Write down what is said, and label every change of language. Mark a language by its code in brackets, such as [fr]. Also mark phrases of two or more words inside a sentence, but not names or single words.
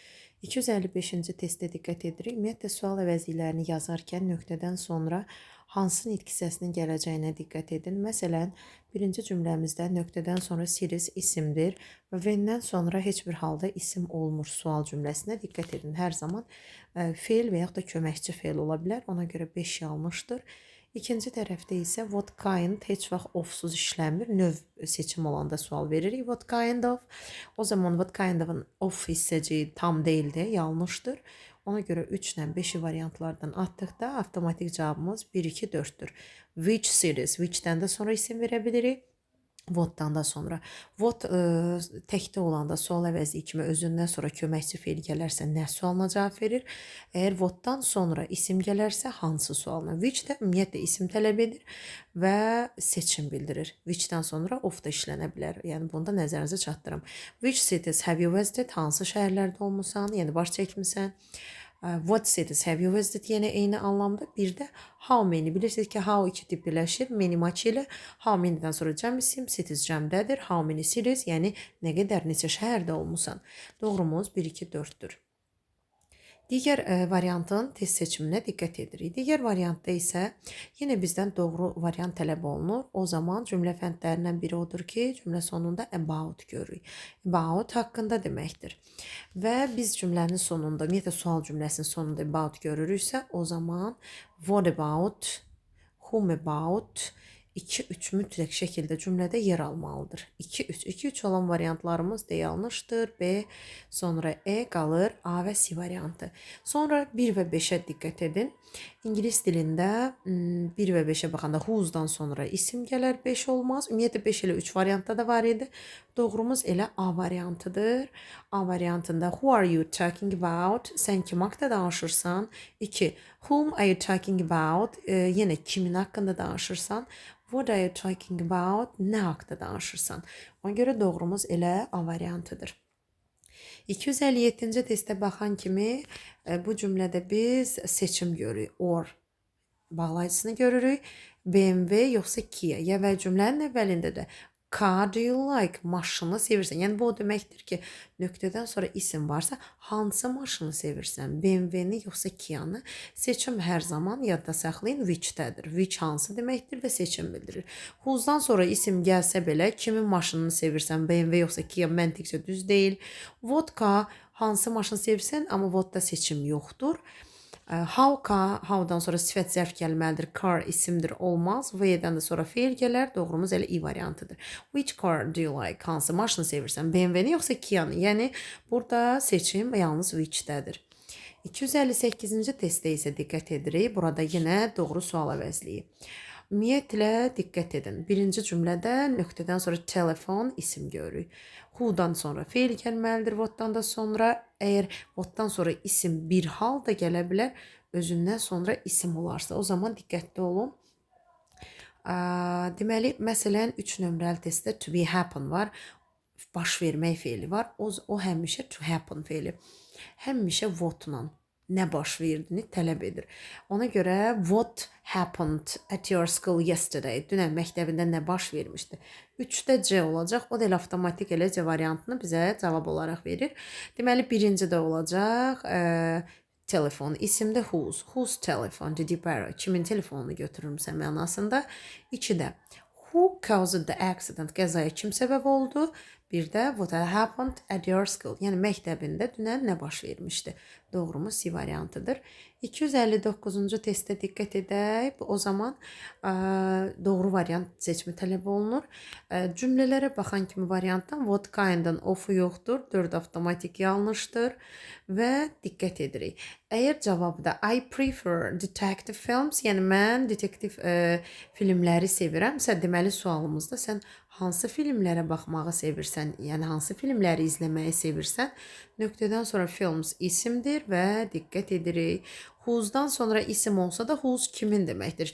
[az] 255-ci testdə diqqət edirik. Ümumiyyətlə, sual əvəzliklərini yazarkən nöqtədən sonra hansı nitq hissəsinin gələcəyinə diqqət edin. Məsələn, birinci cümləmizdə nöqtədən sonra series isimdir və when-dən sonra heç bir halda isim olmur sual cümləsinə diqqət edin. Hər zaman feil və yaxud da köməkçi feil ola bilər. Ona görə 5 yanlışdır. İkinci tərəfdə isə [en] what kind [az] heç vaxt of-suz işləmir. Növ seçim olanda sual veririk. [en] What kind of? [az] O zaman [en] what kind of-ın [az] of hissəciyi tam deyildi, yanlışdır. Ona görə 3 ilə 5-i variantlardan atdıqda avtomatik cavabımız 1, 2, 4-dür. [en] Which series? [az] Which-dən də sonra isim verə bilirik. What-dan da sonra. What təkdə olanda sual əvəzliyi kimi özündən sonra köməkçi feil gələrsə nə sualına cavab verir? Əgər what-dan sonra isim gələrsə hansı sualına? Which də ümumiyyətlə isim tələb edir və seçim bildirir. Which-dən sonra of da işlənə bilər. Yəni bunu da nəzərinizə çatdırım. [en] Which cities have you visited? [az] Hansı şəhərlərdə olmusan? Yəni baş çəkmisən? [en] What cities have you visited? [az] Yenə eyni anlamda. Bir də how many. Bilirsiniz ki, how iki tip birləşir. Many maç ilə [en] how many-dən [az] sonra cəm isim, cities cəmdədir. [en] How many cities, [az] yəni nə qədər neçə şəhərdə olmusan. Doğrumuz 1, 2, 4-dür. Digər variantın test seçiminə diqqət edirik. Digər variantda isə yenə bizdən doğru variant tələb olunur. O zaman cümlə fəndlərindən biri odur ki, cümlə sonunda about görürük. About haqqında deməkdir. Və biz cümlənin sonunda, ümumiyyətlə sual cümləsinin sonunda about görürüksə, o zaman [en] what about, whom about, [az] 2-3 mütləq şəkildə cümlədə yer almalıdır. 2-3. 2-3 olan variantlarımız da yanlışdır. B, sonra E qalır A və C variantı. Sonra 1 və 5-ə diqqət edin. İngilis dilində 1 və 5-ə baxanda who's-dan sonra isim gələr, 5 olmaz. Ümumiyyətlə 5 ilə 3 variantda da var idi. Doğrumuz elə A variantıdır. A variantında [en] who are you talking about? [az] Sən kim haqqında danışırsan? 2. [en] Whom are you talking about? [az] Yenə kimin haqqında danışırsan? [en] What are you talking about? [az] Nə haqqında danışırsan? Ona görə doğrumuz elə A variantıdır. 257-ci testə baxan kimi bu cümlədə biz seçim görürük. Or bağlayıcısını görürük. BMW yoxsa Kia. Ya və cümlənin əvvəlində də [en] car do you like? [az] Maşını sevirsən. Yəni bu o deməkdir ki, nöqtədən sonra isim varsa hansı maşını sevirsən? BMW-ni yoxsa Kia-nı? Seçim hər zaman yadda saxlayın which-dədir. Which hansı deməkdir və seçim bildirir. Whose-dan sonra isim gəlsə belə kimin maşınını sevirsən? BMW yoxsa Kia məntiqcə düz deyil. Vodka hansı maşını sevirsən, amma vodda seçim yoxdur. How-dan sonra sifət zərf gəlməlidir. Car isimdir, olmaz. V-dən də sonra feil gələr. Doğrumuz elə I variantıdır. [en] Which car do you like? [az] Hansı maşını sevirsən? BMW-ni yoxsa Kia-nı? Yəni burada seçim yalnız which-dədir. 258-ci testdə isə diqqət edirik. Burada yenə doğru sual əvəzliyi. Ümumiyyətlə diqqət edin. Birinci cümlədə nöqtədən sonra telefon isim görürük. Who-dan sonra feil gəlməlidir. What-dan da sonra əgər what-dan sonra isim bir hal da gələ bilər, özündən sonra isim olarsa, o zaman diqqətli olun. Deməli, məsələn 3 nömrəli testdə [en] to be happen [az] var. Baş vermək feili var. O həmişə [en] to happen [az] feili. Həmişə what-la nə baş verdiyini tələb edir. Ona görə [en] what happened at your school yesterday? [az] Dünən məktəbində nə baş vermişdi? 3-də C olacaq. O da elə avtomatik elə C variantını bizə cavab olaraq verir. Deməli birinci də olacaq telefon. İsimdə whose. [en] Whose telephone did you borrow? [az] Kimin telefonunu götürürsən mənasında. 2-də [en] who caused the accident? [az] Qəzaya kim səbəb oldu? Bir də [en] what happened at your school? [az] Yəni məktəbində dünən nə baş vermişdi? Doğrumuz C variantıdır. 259-cu testə diqqət edək. O zaman doğru variant seçimi tələb olunur. Cümlələrə baxan kimi variantdan [en] what kind-ın [az] of-u yoxdur. 4 avtomatik yanlışdır və diqqət edirik. Əgər cavabda [en] I prefer detective films, [az] yəni mən detektiv filmləri sevirəmsə, deməli sualımızda sən hansı filmlərə baxmağı sevirsən, yəni hansı filmləri izləməyi sevirsən, nöqtədən sonra films isimdir və diqqət edirik. Who's-dan sonra isim olsa da who's kimin deməkdir.